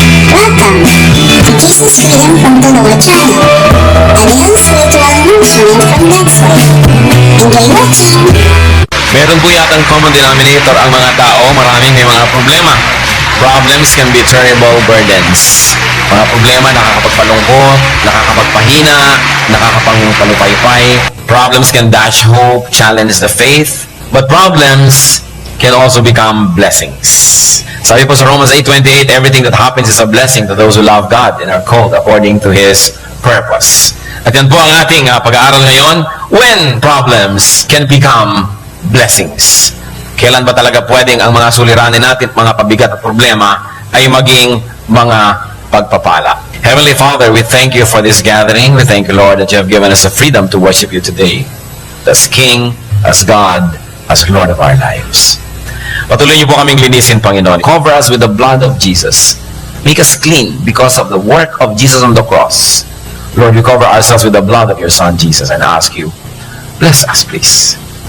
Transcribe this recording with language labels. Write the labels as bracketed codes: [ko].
[en] Welcome to Jesus Freedom from the Lower channel, a daily spiritual nourishment from God's Word. Enjoy watching! [tl] Meron po yatang common denominator ang mga tao. Maraming may mga problema. [en] Problems can be terrible burdens. [tl] Mga problema nakakapagpalungkot, nakakapagpahina, nakakapagpalupaypay. [en] Problems can dash hope, challenge the faith. But problems can also become blessings. [tl] Sabi po sa [en] Romans 8:28, everything that happens is a blessing to those who love God and are called according to His purpose. [tl] At yan po ang ating pag-aaral ngayon, [en] when problems can become blessings. [tl] Kailan ba talaga pwedeng ang mga suliranin natin, mga pabigat at problema ay maging mga pagpapala? [en] Heavenly Father, we thank you for this gathering. We thank you, Lord, that you have given us the freedom to worship you today as King, as God, as Lord of our lives. [tl] Patuloy niyo po kaming linisin, Panginoon. [en] Cover us with the blood of Jesus. Make us clean because of the work of Jesus on the cross. Lord, we cover ourselves with the blood of your Son, Jesus, and ask you, bless us, please.